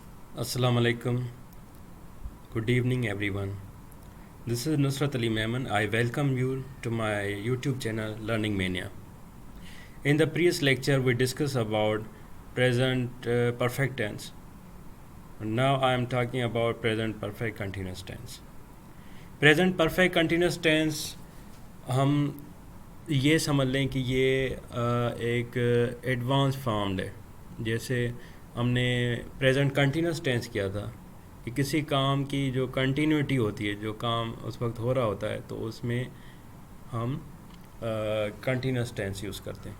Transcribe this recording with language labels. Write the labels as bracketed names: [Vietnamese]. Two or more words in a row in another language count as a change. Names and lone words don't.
[Arabic] السلام عليكم. [English] Good evening, everyone. This is Nusrat Ali Mehman. I welcome you to my YouTube channel Learning Mania. In the previous lecture, we discussed about present perfect tense. Now I am talking about present perfect continuous tense. Present perfect continuous tense [Urdu] ہم یہ سمجھ لیں کہ یہ ایک [English] advance formed [Urdu] ہے. جیسے ہم نے [English] present continuous tense [Urdu] کیا تھا کہ کسی کام کی جو کنٹینیوٹی ہوتی ہے، جو کام اس وقت ہو رہا ہوتا ہے، تو اس میں ہم [English] continuous tense use [Urdu] کرتے ہیں.